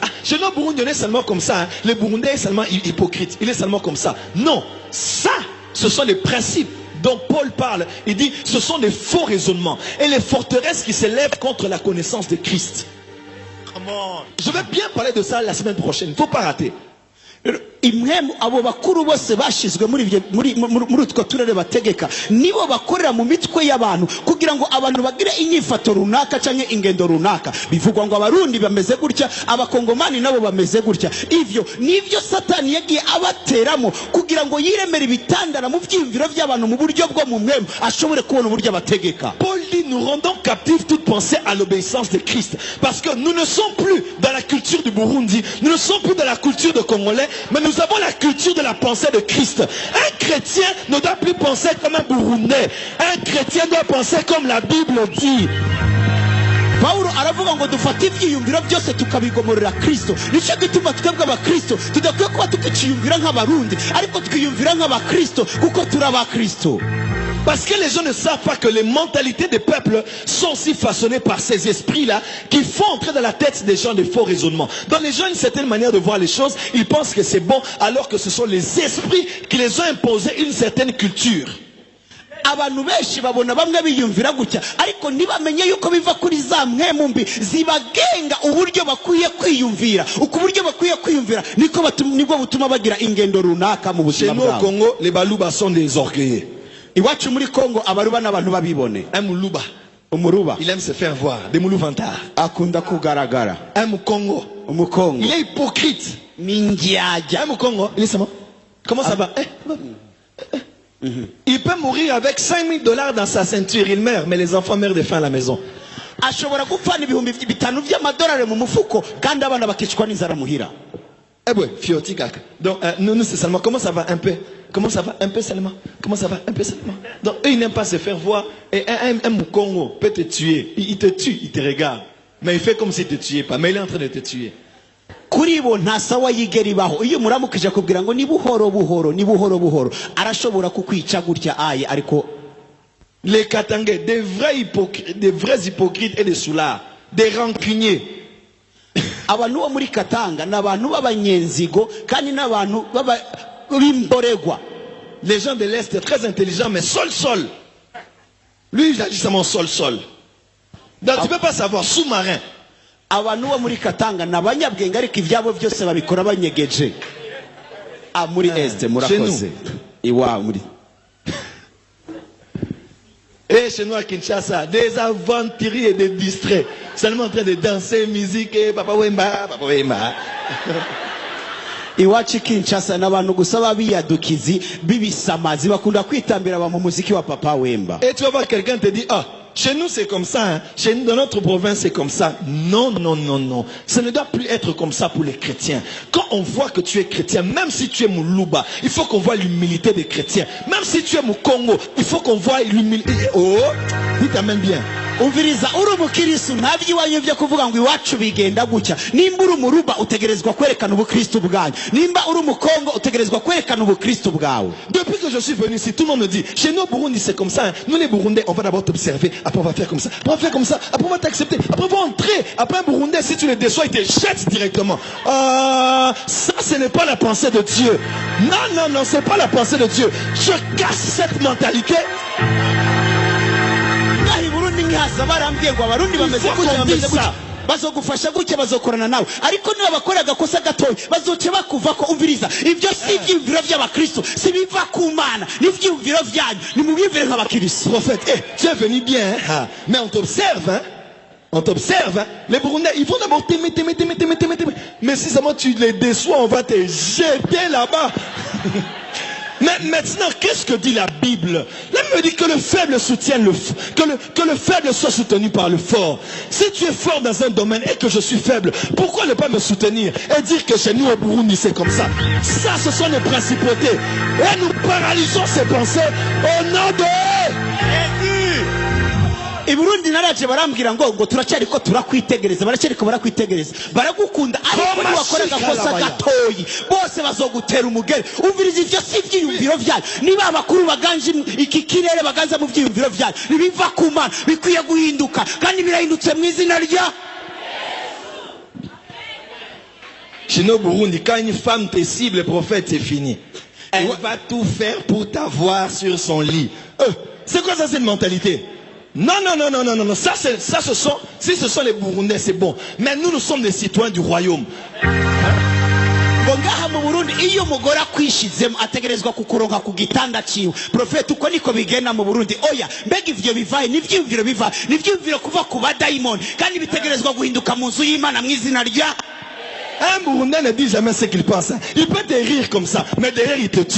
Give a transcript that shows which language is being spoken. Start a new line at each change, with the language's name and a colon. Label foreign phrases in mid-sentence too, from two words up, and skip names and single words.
French: Chez nos Burundais, on est seulement comme ça. Les Burundais sont seulement hypocrites, il est seulement comme ça. Non, ça, ce sont les principes dont Paul parle. Il dit, ce sont des faux raisonnements et les forteresses qui s'élèvent contre la connaissance de Christ. Je vais bien parler de ça la semaine prochaine. Il ne faut pas rater.
Rundi: Imwemu abo bakuru bose bashizwe muri utwo turere bategeka nibo bakorera mu mitwe y'abantu kugira ngo abantu bagire inyifato runaka canke ingendo runaka. Bivugwa ngo abarundi bameze gutya, abakongomani nabo bameze gutya. Ivyo nivyo Satani yagiye abateramo kugira ngo yiremere ibitandara mu vyiyumviro by'abantu mu buryo bwo mu mwemu ashobore kubona uburyo abategeka.
French: Paul dit, nous rendons captifs toute pensée à l'obéissance de Christ. Parce que nous ne sommes plus dans la culture du Burundi, nous ne sommes plus dans la culture de Congolais, mais nous avons la culture de la pensée de Christ. Un chrétien ne doit plus penser comme un Burundais. Un chrétien doit penser comme la Bible dit.
Rundi: Paulo aravuga ngo dufate ivyiyumviro byose tukabigomorera Kristo. Nico gituma twebwe abakristo tudakwiye kuba tukiciyumvira nk'abarundi ariko twiyumvira nk'abakristo kuko turi abakristo.
French: Parce que les gens ne savent pas que les mentalités des peuples sont aussi façonnées par ces esprits-là qui font entrer dans la tête des gens des faux raisonnements. Donc les gens ont une certaine manière de voir les choses, ils pensent que c'est bon alors que ce sont les esprits qui les ont imposé une certaine culture.
Rundi: Abantu benshi babona bamwe biyumvira gutya ariko ntibamenye yuko biva kuri za mwemu mbi zibagenga uburyo bakwiye kwiyumvira. Uko buryo bakwiye kwiyumvira nibwo butuma bagira ingendo runaka mu buzima bwabo.
French: Chez nous au Congo, les Baluba sont des orgueilleux.
Rundi: Iwacu muri Kongo abaruba n'abantu babibone.
French: Un Muluba,
Rundi: umuruba
French: il aime se faire voir, des Muluvantards.
Rundi: Akunda kugaragara.
French: Un Mukongo,
Rundi: umukongo
French: il est hypocrite. Mingiaja. Un Mukongo, il est comment? Comment ça va? Il peut mourir avec $5 000 dans sa ceinture, il meurt, mais les enfants meurent de faim à la maison.
Rundi: Ashobora gupfana ibihumbi 5 by'amadolari mu mufuko kandi abana bakicwa n'inzara muhira.
French: Eh ouais,
Kituba (Democratic Republic of Congo): fioti kaka.
French: Donc nous c'est seulement comment ça va un peu. Comment ça va un peu seulement. Comment ça va un peu seulement. Donc eux ils n'aiment pas se faire voir et un Mukongo peut te tuer. Il te tue, il te regarde. Mais il fait comme s'il te tuait pas, mais il est en train de te tuer.
Rundi: Kuri bo nta sawa yigeri baho iyo muramukije kubwira ngo ni buhoro buhoro arashobora kukwica gutya aye ariko
French: les Katangais, des vrais hypocrites et des soulards, des rancuniers.
Rundi: Abantu bo muri Katanga n'abantu b'abanyenzigo kandi n'abantu b'imboregwa.
French: Les gens de l'Est très intelligents mais sol. Lui il agit seulement sol. Donc tu peux pas savoir sous-marin.
Rundi: Abantu bo muri Katanga n'abanyabwenge ariko ivyabo byose babikora banyegeje. Muri Est murakoze. Iwa muri.
French: Et chez nous à Kinshasa, des aventuriers et des distraits, seulement en train de danser, musique, et papa wemba.
Rundi: Iwacu Kinshasa n'abantu gusa babiyadukizi bibisamazi bakunda kwitambira mu muziki wa papa wemba.
French: Et tu vas voir quelqu'un te dit chez nous c'est comme ça, hein. Chez nous dans notre province c'est comme ça. Non. Ça ne doit plus être comme ça pour les chrétiens. Quand on voit que tu es chrétien, même si tu es Muluba, il faut qu'on voit l'humilité des chrétiens. Même si tu es Mukongo, il faut qu'on voit l'humilité. Oh, il t'amène bien.
Rundi: Umviriza uri umukristo ntabyi wanyu byo kuvuga ngo iwacu bigenda gutya. Nimba uri umuruba utegerezwa kwerekana ubukristo bwanyu. Nimba uri umukongo utegerezwa kwerekana ubukristo bwawe.
French: Depuis que je suis venu ici, tout le monde me dit chez nous au Burundi c'est comme ça. Hein. Nous les Burundais, on va d'abord t'observer, après on va faire comme ça, après on va faire comme ça, après on va t'accepter, après on va entrer. Après un Burundais, si tu le déçois, il te jette directement. Ça ce n'est pas la pensée de Dieu. Non, c'est pas la pensée de Dieu. Je casse cette mentalité.
Rundi: Bazogufasha gutya bazokorana nawe ariko niba bakora gakosa gatoyi bazoce bakuvako. Umviriza ibyo si ibyumviro by'abakristo si biva ku Mana n'ivyumviro byanyu ni mubivire nk'abakristo.
French: Prophète, tu es venu bien hein? Mais on t'observe hein? On t'observe, hein? Les Burundais, ils vont d'abord t'aimer. Mais si seulement tu les déçois, on va te jeter là-bas. Mais maintenant, qu'est-ce que dit la Bible? La Bible me dit que le faible soutienne que le faible soit soutenu par le fort. Si tu es fort dans un domaine et que je suis faible, pourquoi ne pas me soutenir et dire que chez nous au Burundi c'est comme ça? Ça, ce sont les principautés. Et nous paralysons ces pensées au nom de Jésus.
Rundi: I Burundi naraje barambwira ngo turacyariko turakwitegereza baracyariko barakwitegereza baragukunda ariko niwakorega kosa gatoyi bose bazogutera umugere umviriza ivyo si ivyiyumviro vyayo niba abakuru baganje iki kirere baganza mu vyiyumviro vyayo biva ku Mana bikwiye guhinduka kandi birahindutse mu izina rya
French: Chez nous au Burundi, quand une femme te cible, le prophète, c'est fini. Elle va tout faire pour t'avoir sur son lit. C'est quoi ça, cette mentalité? Non. Ça, ce sont les Burundais, c'est bon. Mais nous sommes des citoyens du royaume.
Rundi: Ngaha mu Burundi iyo umugore akwishizemo ategerezwa kukuronka ku gitanda ciwe profeti uko niko bigenda mu Burundi oya mbega ivyo bivaye n'ivyumviro biva n'ivyumviro kuva ku badaimoni kandi bitegerezwa guhinduka mu nzu y'Imana mu izina rya
French: Un Burundais ne dit jamais ce qu'il pense. Il peut te rire comme ça, mais derrière il te tue.